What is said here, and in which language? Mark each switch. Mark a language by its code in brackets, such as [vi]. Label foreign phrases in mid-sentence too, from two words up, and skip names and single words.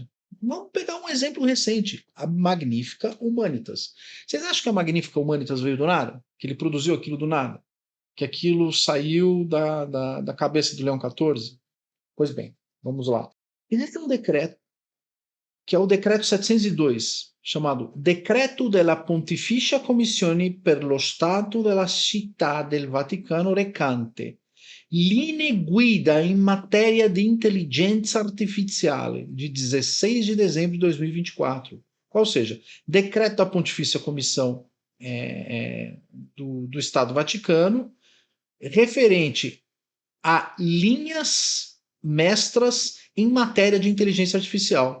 [pt] Vamos pegar um exemplo recente, a Magnifica Humanitas. Vocês acham que a Magnifica Humanitas veio do nada? Que ele produziu aquilo do nada? Que aquilo saiu da cabeça do Leão XIV? Pois bem, vamos lá. Existe um decreto, que é o decreto 702, chamado [it] Decreto della Pontificia Commissione per lo Stato della Città del Vaticano recante linee guida in materia di intelligenza artificiale, [pt] de 16 de dezembro de 2024. Ou seja, decreto da Pontifícia Comissão do Estado Vaticano, referente a linhas mestras em matéria de inteligência artificial.